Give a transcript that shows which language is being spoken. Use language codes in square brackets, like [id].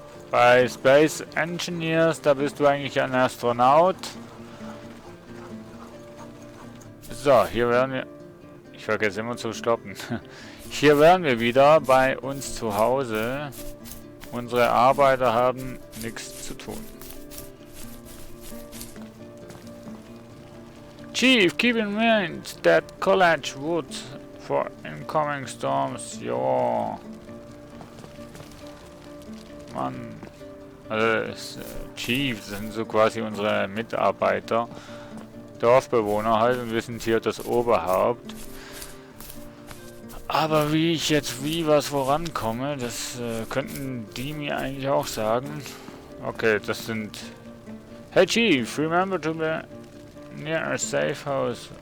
[de] Bei Space Engineers, da bist du eigentlich ein Astronaut. So, hier werden wir... Ich vergesse immer zu stoppen. Hier wären wir wieder bei uns zu Hause. Unsere Arbeiter haben nichts zu tun. [en] Chief, keep in mind that college wood for incoming storms. [de] Ja. Mann. Also Chief, das sind so quasi unsere Mitarbeiter. Dorfbewohner halt und wir sind hier das Oberhaupt. Aber wie ich jetzt was vorankomme, das könnten die mir eigentlich auch sagen. Okay, das sind... [en] Hey Chief, remember to be near a safe house.